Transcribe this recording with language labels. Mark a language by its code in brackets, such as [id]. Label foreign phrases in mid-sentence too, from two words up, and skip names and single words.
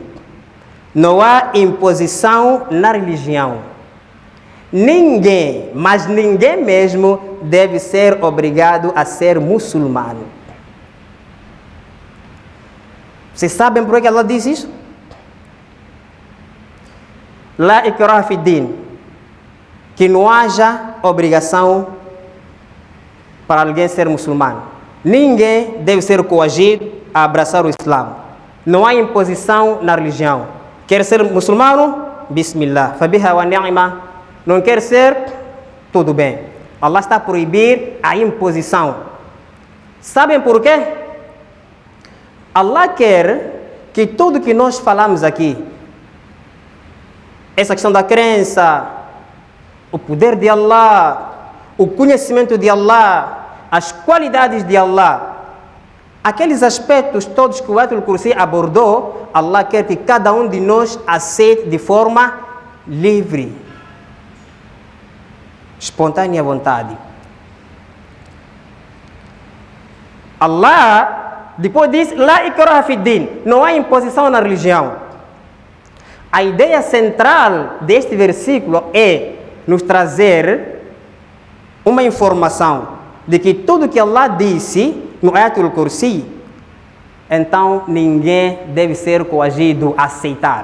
[pt] Não há imposição na religião. Ninguém, mas ninguém mesmo, deve ser obrigado a ser muçulmano. Vocês sabem por que Allah diz isso? [ar] لا إكراه في الدين. [pt] Que não haja obrigação para alguém ser muçulmano. Ninguém deve ser coagido a abraçar o Islã. Não há imposição na religião. Quer ser muçulmano? [ar] بسم الله فبها ونعمت. [pt] Não quer ser? Tudo bem. Allah está a proibir a imposição. Sabem por quê? Allah quer que tudo que nós falamos aqui, essa questão da crença, o poder de Allah, o conhecimento de Allah, as qualidades de Allah, aqueles aspectos todos que o Ayatul Kursi abordou, Allah quer que cada um de nós aceite de forma livre, espontânea vontade. Allah depois diz, [ar] لا إكراه في الدين, [pt] não há imposição na religião. A ideia central deste versículo é nos trazer uma informação de que tudo que Allah disse no Ayatul Kursi, então ninguém deve ser coagido a aceitar.